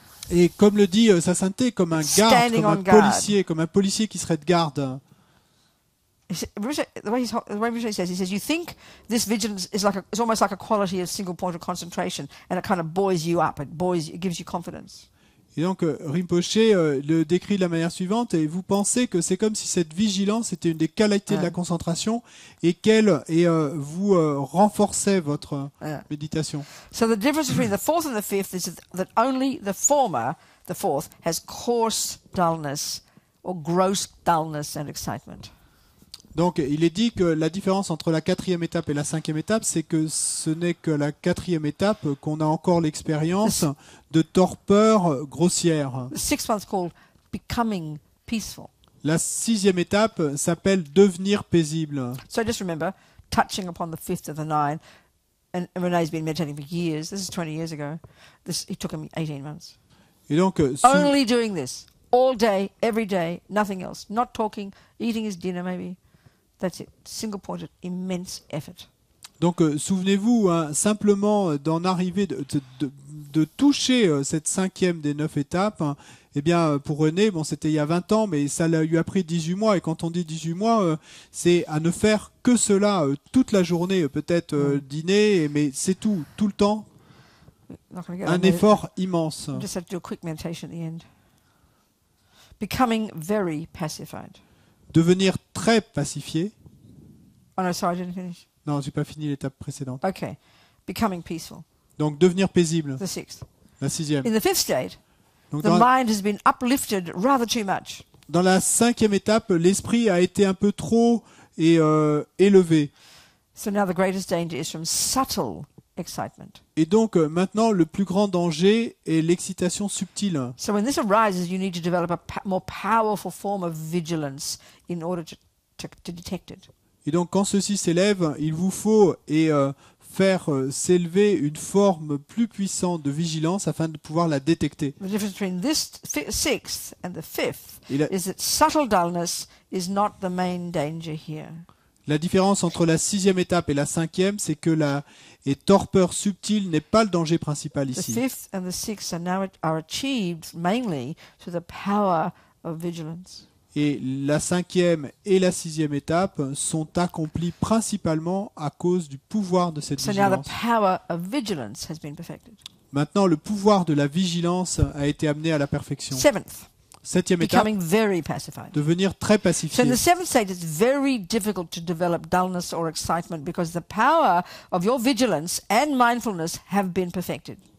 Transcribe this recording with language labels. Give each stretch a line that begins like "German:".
French: Et comme le dit Sa Sainteté, comme un garde, comme un policier qui serait de garde.
English: The way he says, you think this vigilance is almost like a quality of single point of concentration, and it kind of buoys you up. It gives you confidence.
French: Et donc Rinpoche le décrit de la manière suivante, et vous pensez que c'est comme si cette vigilance était une des qualités de la concentration et qu'elle vous renforçait votre méditation.
English: So the difference between the fourth and the fifth is that only the former, the fourth, has coarse dullness or gross dullness and excitement.
French: Donc il est dit que la différence entre la quatrième étape et la cinquième étape, c'est que ce n'est que la quatrième étape qu'on a encore l'expérience de torpeur grossière.
English: The sixth one's called becoming peaceful.
French: La sixième étape s'appelle devenir paisible.
English: So just remember, touching upon the fifth of the nine, and Renee's been meditating for years. This is 20 years ago. It took him 18 months.
French: Et donc
English: only doing this all day, every day, nothing else. Not talking, eating his dinner maybe. That's it. Single pointed, immense effort.
French: Donc souvenez-vous simplement d'en arriver, de toucher cette cinquième des 9 étapes. Eh bien pour René, bon c'était il y a 20 ans, mais ça lui a pris 18 mois. Et quand on dit 18 mois, c'est à ne faire que cela toute la journée, peut-être dîner, mais c'est tout le temps. Un effort immense.
English: Just have to do a quick meditation at the end. Becoming very pacified.
French: Devenir très pacifié.
English: Oh no, sorry, I didn't finish.
French: Non, j'ai pas fini l'étape précédente.
English: Okay. Becoming peaceful.
French: Donc devenir paisible.
English: The sixth.
French: La sixième.
English: In the fifth state,
French: donc,
English: the mind has been uplifted rather too much.
French: Dans la cinquième étape, l'esprit a été un peu trop élevé.
English: So now the greatest danger is from subtle excitement.
French: Et donc maintenant le plus grand danger est l'excitation subtile.
English: So when this arises, you need to develop a more powerful form of vigilance in order to detect it.
French: Et donc quand ceci s'élève, il vous faut faire s'élever une forme plus puissante de vigilance afin de pouvoir la détecter.
English: The difference between this sixth and the fifth is that subtle dullness is not the main danger here.
French: La différence entre la sixième étape et la cinquième, c'est que la torpeur subtile n'est pas le danger principal ici.
English: The fifth and the sixth are achieved mainly through the power of vigilance.
French: Et la cinquième et la sixième étape sont accomplies principalement à cause du pouvoir de cette vigilance.
English: So now the power of vigilance has been perfected.
French: Maintenant, le pouvoir de la vigilance a été amené à la perfection.
English: Seventh.
French: Septième étape,
English: very pacified.
French: devenir très pacifié.
English: So in the seventh state, it's very difficult to develop dullness or excitement because the power of your vigilance and mindfulness have been perfected.